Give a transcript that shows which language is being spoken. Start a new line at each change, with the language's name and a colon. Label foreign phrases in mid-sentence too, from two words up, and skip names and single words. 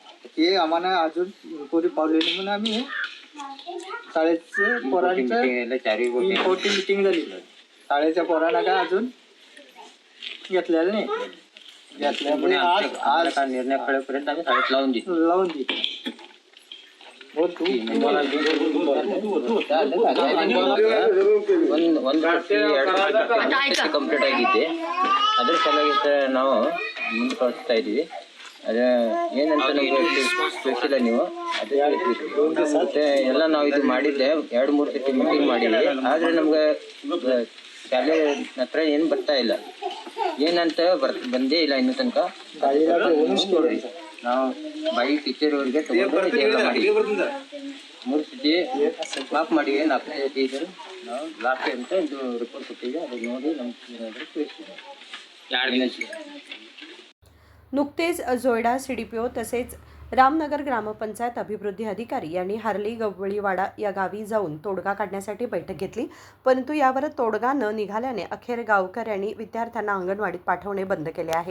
Marathi: ते आम्हाला अजून इन्क्वायरी पावलेली म्हणून आम्ही शाळेचं पोरांचं इन्क्वायरी मीटिंग झाली, शाळेच्या पोरांना काय अजून घेतलेलं नाही। घेतल्यामुळे आज निर्णय कळेपर्यंत आम्ही शाळेत लावून देऊ। बोल तू
Kannada: ಕಂಪ್ಲೀಟ್ ಆಗಿದೆ, ಅದ್ರ ಸಲುವಾಗಿ ನಾವು ಮುಂದೆ ಕಳಿಸ್ತಾ ಇದ್ದೀವಿ। ಅದೇ ಏನಂತ ನಮಗೆ ಸ್ಪೆಷಲ್ ನೀವು ಅದೇ ಎಲ್ಲ ನಾವು ಇದು ಮಾಡಿದ್ದೆ 2-3 ಸತಿ ಮೀಟಿಂಗ್ ಮಾಡಿದ್ವಿ, ಆದರೆ ನಮ್ಗೆ ಶಾಲೆ ಹತ್ರ ಏನು ಬರ್ತಾ ಇಲ್ಲ, ಏನಂತ ಬಂದೇ ಇಲ್ಲ ಇನ್ನೂ ತನಕ। ನೋಡ್ರಿ ನಾವು ಬಾಯಿ ಟೀಚರ್ ಅವ್ರಿಗೆ ಮಾಡಿದ್ವಿ, 3 ಸತಿ ಮಾಫ್ ಮಾಡಿವಿ, 4ನೇ ಸತಿ ಇದ್ರು ನಾವು ಲಾಸ್ಟ್ ಅಂತ ಇದು ರಿಪೋರ್ಟ್ ಕೊಟ್ಟಿದ್ವಿ, ಅದು ನೋಡಿ ನಮ್ಗೆ ಏನಾದರೂ ತಿಳಿಸ್ತೀವಿ 2 ದಿನ।
Marathi: नुकतेच जोयडा सीडीपीओ तसेच रामनगर ग्रामपंचायत अभिवृद्धी अधिकारी यांनी हार्ली गवळीवाडा या गावी जाऊन तोडगा काढण्यासाठी बैठक घेतली, परंतु यावर तोडगा न निघाल्याने अखेर गावकऱ्यांनी विद्यार्थ्यांना अंगणवाडीत पाठवणे बंद केले आहे।